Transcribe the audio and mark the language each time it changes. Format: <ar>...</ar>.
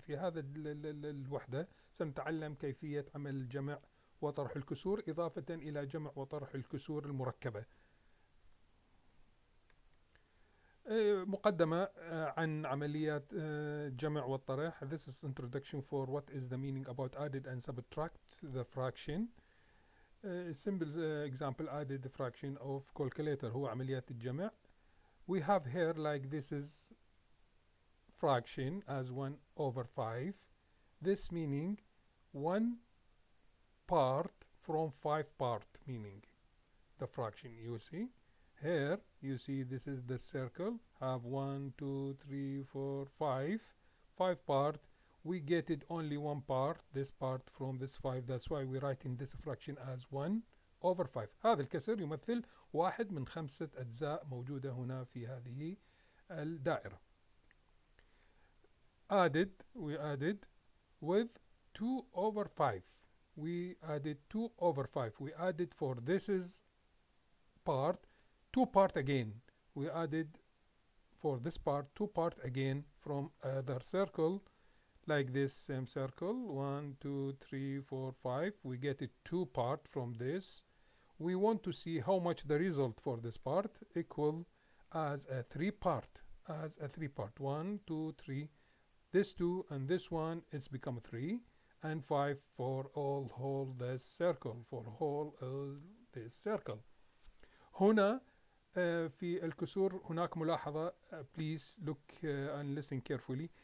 <ar>في هذا الوحدة سنتعلم كيفية عمل الجمع وطرح الكسور إضافة إلى جمع وطرح الكسور المركبة. مقدمة عن عمليات جمع والطرح.</ar> <en>This is introduction for what is the meaning about added and subtract the fraction. Simple example, added the fraction of calculator</en> <ar>هو عمليات الجمع.</ar> <en>We have here like this is fraction as 1 over 5. This meaning 1 part from 5 part, meaning the fraction. You see here, you see this is the circle, have 1 2 3 4 5 part. We get it only one part, this part from this 5. That's why we write in this fraction as 1 over 5.</en> <ar>هذا الكسر يمثل 1 من 5 أجزاء موجودة هنا في هذه الدائرة.</ar> <en>Added, we added with 2 over 5. We added 2 over 5. We added for this is part, 2 part again. We added for this part 2 part again from other circle. Like this same circle, 1 2 3 4 5. We get it 2 part from this. We want to see how much the result for this part equal as a 3 part, 1 2 3. This 2 and this 1 is become 3 and 5 for all whole this circle, for whole this circle.</en> <ar>هنا في الكسور هناك ملاحظة.</ar> <en>Please look and listen carefully.</en>